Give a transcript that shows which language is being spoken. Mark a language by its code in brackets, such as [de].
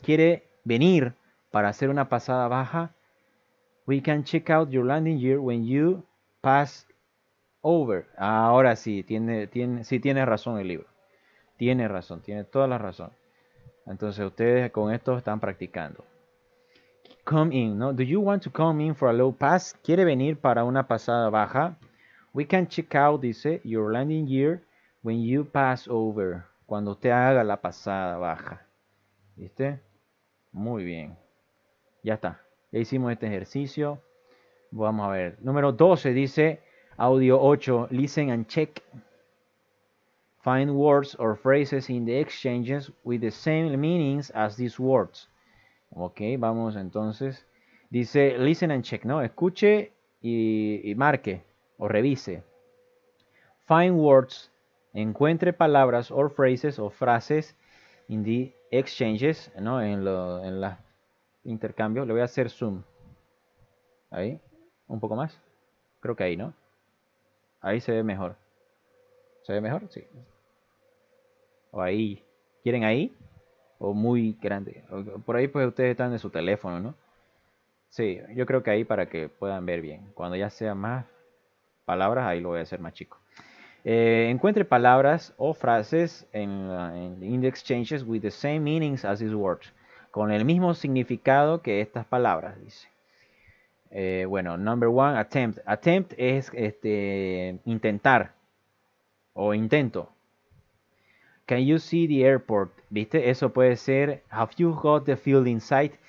[es] Quiere venir para hacer una pasada baja. [en] We can check out your landing gear when you pass over. [es] Ahora sí, tiene razón el libro. Tiene razón, tiene toda la razón. Entonces ustedes con esto están practicando. [en] Come in, ¿no? Do you want to come in for a low pass? [es] ¿Quiere venir para una pasada baja? [en] We can check out, dice, your landing gear when you pass over. [es] Cuando usted haga la pasada baja. ¿Viste? Muy bien. Ya está. Ya hicimos este ejercicio. Vamos a ver. Número 12 dice, audio 8, [en] listen and check. Find words or phrases in the exchanges with the same meanings as these words. [es] Ok, vamos entonces. Dice [en] listen and check, [es] ¿no? Escuche y marque o revise. [en] Find words, [es] encuentre palabras [en] or phrases o frases in the exchanges, ¿no? [es] En los intercambios. Le voy a hacer zoom. Ahí, un poco más. Creo que ahí, ¿no? Ahí se ve mejor. ¿Se ve mejor? Sí. O ahí. ¿Quieren ahí? O muy grande. Por ahí pues ustedes están en su teléfono, ¿no? Sí, yo creo que ahí para que puedan ver bien. Cuando ya sea más palabras, ahí lo voy a hacer más chico. Encuentre palabras o frases [en] in the exchanges with the same meanings as these words. [es] Con el mismo significado que estas palabras, dice. Bueno, number 1, attempt. Attempt es intentar o intento. [en] Can you see the airport? ¿Viste? [es] Eso puede ser [en] have you got the field inside?